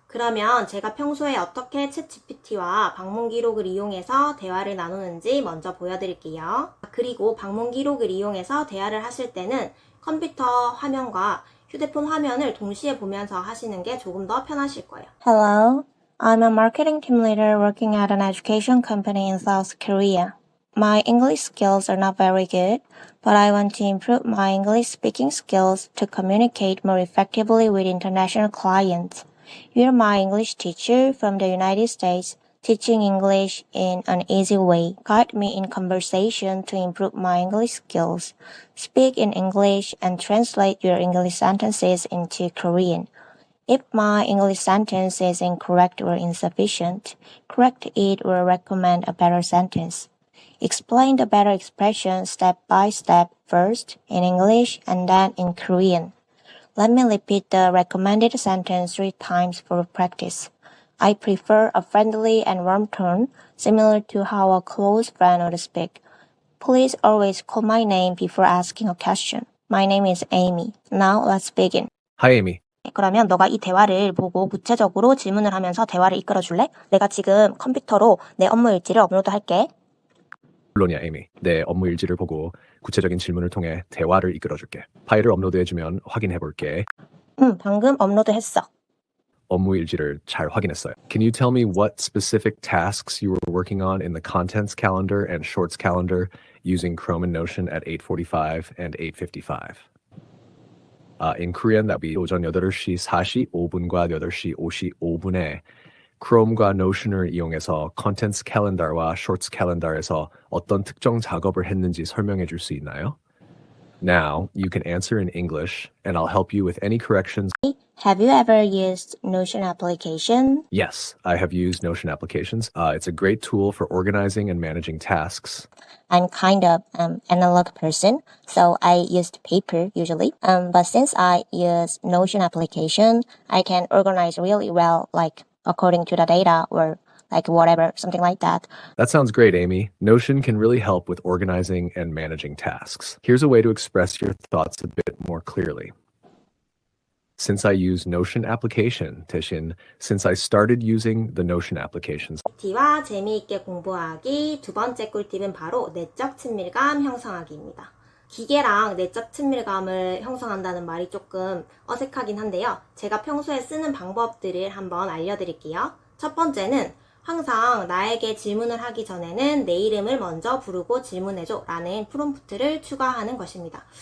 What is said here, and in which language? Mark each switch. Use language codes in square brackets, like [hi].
[ko] 그러면 제가 평소에 어떻게 챗GPT와 방문 기록을 이용해서 대화를 나누는지 먼저 보여드릴게요. 그리고 방문 기록을 이용해서 대화를 하실 때는 컴퓨터 화면과 휴대폰 화면을 동시에 보면서 하시는 게 조금 더 편하실 거예요. [en] Hello, I'm a marketing team leader working at an education company in South Korea. My English skills are not very good, but I want to improve my English speaking skills to communicate more effectively with international clients. You're my English teacher from the United States, teaching English in an easy way. Guide me in conversation to improve my English skills. Speak in English and translate your English sentences into Korean. If my English sentence is incorrect or insufficient, correct it or recommend a better sentence. Explain the better expression step by step, first in English and then in Korean. Let me repeat the recommended sentence 3 times for practice. I prefer a friendly and warm tone, similar to how a close friend would speak. Please always call my name before asking a question. My name is Amy. Now let's begin. Hi, Amy. [ko] 그러면 너가 이 대화를 보고 구체적으로 질문을 하면서 대화를 이끌어 줄래? 내가 지금 컴퓨터로 내 업무 일지를 업로드할게. 물론이야, Amy. 내 업무 일지를 보고 구체적인 질문을 통해 대화를 이끌어줄게. 파일을 업로드해주면 확인해볼게. 방금 업로드했어. 업무 일지를 잘 확인했어요. [en] Can you tell me what specific tasks you were working on in the contents calendar and shorts calendar using Chrome and Notion at 8:45 and 8:55? In Korean, that would be [ko] 오전 8시 45분과 8시 55분에 Chrome과 Notion을 이용해서 contents calendar와 shorts calendar에서 어떤 특정 작업을 했는지 설명해 줄 수 있나요? [en] Now, you can answer in English, and I'll help you with any corrections. Have you ever used Notion application? Yes, I have used Notion applications. It's a great tool for organizing and managing tasks. I'm kind of analog person, so I used paper usually. But since I use Notion application, I can organize really well, like according to the data or like whatever, something like that. That sounds great, Amy. Notion can really help with organizing and managing tasks. Here's a way to express your thoughts a bit more clearly. Since I use Notion application, [ko] 대신 [en] since I started using the Notion applications. [ko] 와 재미있게 공부하기 두 번째 꿀팁은 바로 내적 친밀감 형성하기입니다. 기계랑 내적 친밀감을 형성한다는 말이 조금 어색하긴 한데요. 제가 평소에 쓰는 방법들을 한번 알려드릴게요. 첫 번째는 항상 나에게 질문을 하기 전에는 내 이름을 먼저 부르고 질문해줘 라는 프롬프트를 추가하는 것입니다.